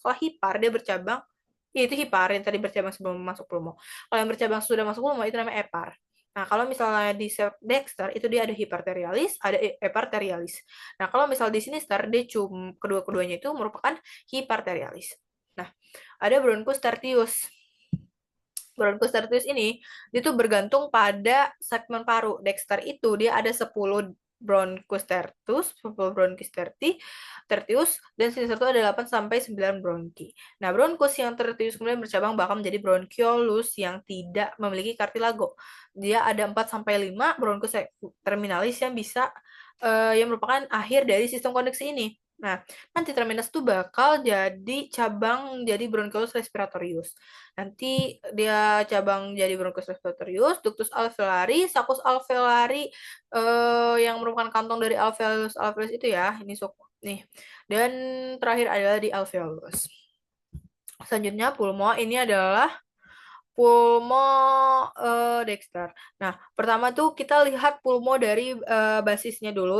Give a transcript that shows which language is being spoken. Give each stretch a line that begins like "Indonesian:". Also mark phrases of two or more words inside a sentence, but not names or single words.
Indonesian: Kalau hipar dia bercabang, ya itu hipar yang tadi bercabang sebelum masuk pulmo. Kalau yang bercabang sudah masuk pulmo itu namanya epar. Nah, kalau misalnya di Dexter itu dia ada hiparterialis, ada eparterialis. Nah, kalau misal di Sinister dia kedua-keduanya itu merupakan hiparterialis. Nah, ada
Latin: Bronchus tertius. Bronchus tertius
Indonesian: ini itu bergantung pada segmen paru. Dexter itu dia ada 10
Latin: bronchus tertius,
Indonesian: 10
Latin: bronchus tertius,
Indonesian: dan sinister itu ada 8 sampai 9 bronki. Nah, bronchus yang tertius kemudian bercabang bakal menjadi bronchiolus yang tidak memiliki kartilago. Dia ada 4 sampai 5
Latin: bronchus terminalis
Indonesian: yang bisa yang merupakan akhir dari sistem konduksi ini. Nah, nanti terminus itu bakal jadi cabang jadi
Latin: bronchiolus respiratorius.
Indonesian: Nanti dia cabang jadi
Latin: bronchus respiratorius, ductus alveolari, saccus alveolari
Indonesian: yang merupakan kantong dari alveolus alveolus itu ya, ini nih. Dan terakhir adalah di alveolus. Selanjutnya pulmo ini adalah pulmo Dexter. Nah, pertama tuh kita lihat pulmo dari basisnya dulu.